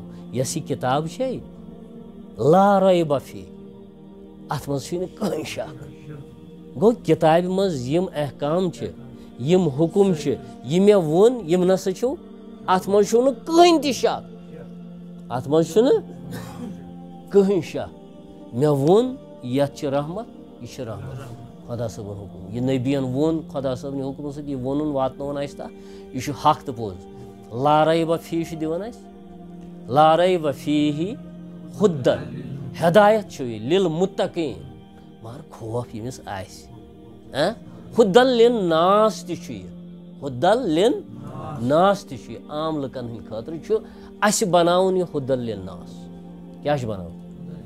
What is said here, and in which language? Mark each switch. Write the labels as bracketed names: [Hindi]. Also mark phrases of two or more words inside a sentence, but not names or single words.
[Kashmiri] یۄس یہِ کِتاب چھے [Arabic] لا ریب فیہ [Kashmiri] اتھ منٛز چھُے نہٕ کٕہٕنۍ شک گوٚو کِتابہِ منٛز یِم احکام چھِ یِم حُکُم چھِ یہِ مےٚ ووٚن یِم نسا چھُو اتھ منٛز چھُو نہٕ کٕہٕنۍ تہِ شک اتھ منٛز چھُنہٕ کٕہٕنۍ شک مےٚ ووٚن یتھ چھِ رحمت یہِ چھِ رحمت خۄدا صٲبُن حُکُم یہِ نبیَن ووٚن خۄدا صٲبنہِ حُکمہٕ سۭتۍ یہِ ووٚنُن واتنووُن اسہِ تتھ یہِ چھُ حق تہٕ پوٚز لا [Arabic] ریب فیہ [Kashmiri] چھُ دِوان اسہِ [Arabic] لا ریب فیہ ھدی [Kashmiri] ہدایت چھُ یہِ للمتقین مگر خوف ییٚمِس آسہِ [Arabic] ھدی للناس [Kashmiri] تہِ چھُ یہِ [Arabic] ھدی للناس [Kashmiri] تہِ چھُ یہِ عام لُکن ہٕنٛدِ خٲطرٕ چھُ اسہِ بناوُن یہِ [Arabic] ھدی للناس [Kashmiri] کیٛاہ چھُ